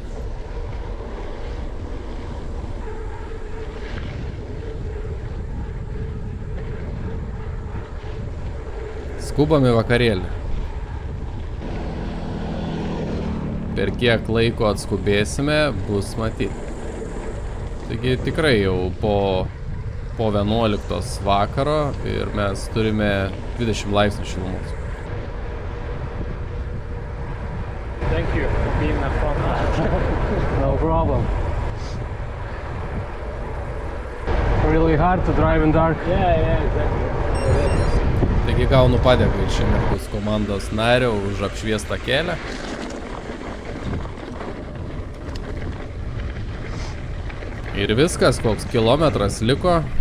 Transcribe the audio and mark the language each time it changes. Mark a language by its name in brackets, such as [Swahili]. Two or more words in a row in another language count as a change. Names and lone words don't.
[Lithuanian] Skubam į vakarėlį. Per kiek laiko atskubėsime, bus matyti. Taigi tikrai jau po 11 vakaro ir mes turime 20 laipsnių šilumos. [English] Thank you for being the front. No problem. Really hard to drive in dark. Yeah, exactly. [Lithuanian] Taigi gaunu padėką iš Energus komandos nario už apšviestą kelią. Ir viskas, koks kilometras liko.